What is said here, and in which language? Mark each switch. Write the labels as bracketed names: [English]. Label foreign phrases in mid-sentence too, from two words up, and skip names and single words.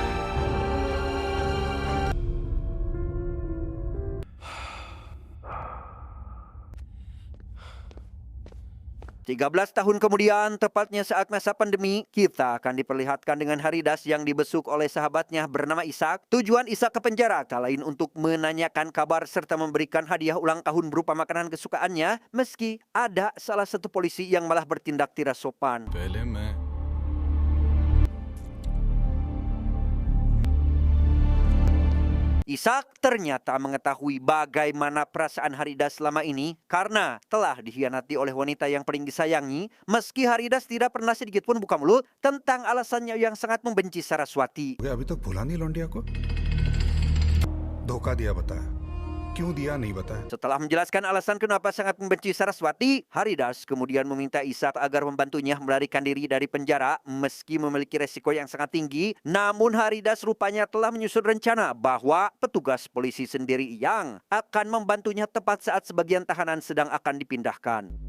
[Indonesian] 13 tahun kemudian, tepatnya saat masa pandemi, kita akan diperlihatkan dengan Haridas yang dibesuk oleh sahabatnya bernama Ishak. Tujuan Ishak ke penjara tak lain untuk menanyakan kabar serta memberikan hadiah ulang tahun berupa makanan kesukaannya, meski ada salah satu polisi yang malah bertindak tidak sopan. [Hindi] पहले मैं [Indonesian] Ishak ternyata mengetahui bagaimana perasaan Haridas selama ini karena telah dikhianati oleh wanita yang paling disayangi, meski Haridas tidak pernah sedikit pun buka mulut tentang alasannya yang sangat membenci Saraswati. [Hindi] अभी तक भुला नहीं लौंडिया को धोखा दिया बता क्यों दिया नहीं बता. [Indonesian] Setelah menjelaskan alasan kenapa sangat membenci Saraswati, Haridas kemudian meminta Ishak agar membantunya melarikan diri dari penjara meski memiliki resiko yang sangat tinggi. Namun Haridas rupanya telah menyusun rencana bahwa petugas polisi sendiri yang akan membantunya tepat saat sebagian tahanan sedang akan dipindahkan.